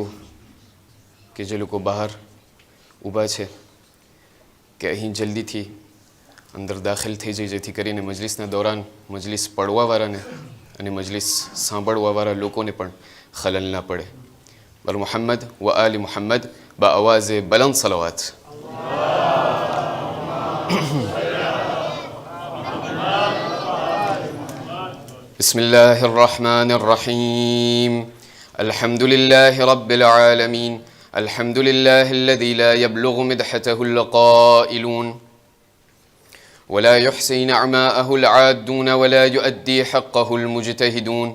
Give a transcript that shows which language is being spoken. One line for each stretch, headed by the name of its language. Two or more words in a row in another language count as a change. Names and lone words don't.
Gujarati: કે જે લોકો બહાર ઊભા છે કે અહીં જલ્દીથી અંદર દાખલ થઈ જાય, જેથી કરીને મજલિસના દોરાન મજલિસ પડવાવાળાને અને મજલિસ સાંભળવાવાળા લોકોને પણ ખલલ ના પડે.
Urdu: بر محمد و آل محمد با آوازِ بلند صلوات.
Arabic: بسم الله الرحمن الرحيم. الحمد لله رب العالمين. الحمد لله الذي لا يبلغ مدحته القائلون ولا يحصي نعماءه العادون ولا يؤدي حقه المجتهدون.